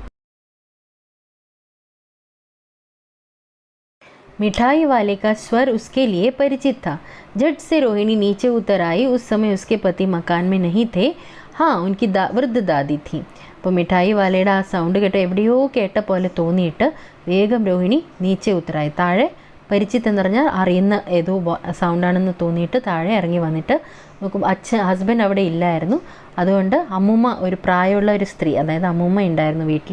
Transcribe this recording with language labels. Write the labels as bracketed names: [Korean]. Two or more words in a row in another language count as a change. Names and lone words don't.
[Hindi] मिठाई वाले का स्वर उसके लिए परिचित था. झट से रोहिणी नीचे उतर आई. उस समय उसके पति मकान में नहीं थे. हाँ, उनकी वृद्ध दादी थी. [Malayalam] അപ്പോൾ മിഠായി വാലയുടെ ആ സൗണ്ട് കേട്ട് എവിടെയോ കേട്ട പോലെ തോന്നിയിട്ട് വേഗം രോഹിണി [Hindi] नीचे उतर आई. [Malayalam] താഴെ പരിചിത്ത് എന്ന് പറഞ്ഞാൽ അറിയുന്ന ഏതോ സൗണ്ടാണെന്ന് തോന്നിയിട്ട് താഴെ ഇറങ്ങി വന്നിട്ട് നോക്കും. ഹസ്ബൻഡ് അവിടെ ഇല്ലായിരുന്നു. അതുകൊണ്ട് അമ്മൂമ്മ, ഒരു പ്രായമുള്ള ഒരു സ്ത്രീ, അതായത് അമ്മൂമ്മ ഉണ്ടായിരുന്നു വീട്ടിൽ.